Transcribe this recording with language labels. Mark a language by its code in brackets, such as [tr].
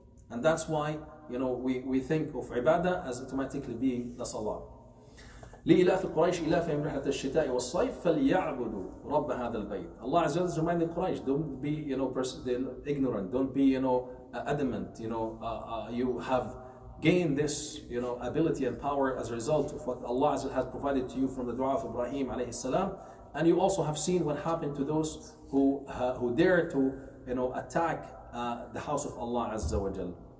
[en] And that's why we think of ibadah as automatically being the salah. [ar] لإلاف قريش إلافهم رحلة الشتاء والصيف فليعبدوا رب هذا البيت. [en] Allah Azza wa Jalla is reminding Quraysh, don't be ignorant, don't be adamant. You have gained this ability and power as a result of what Allah Azza wa Jalla has provided to you from the dua of Ibrahim alayhi salam. And you also have seen what happened to those who dare to attack the house of Allah Azza wa Jal.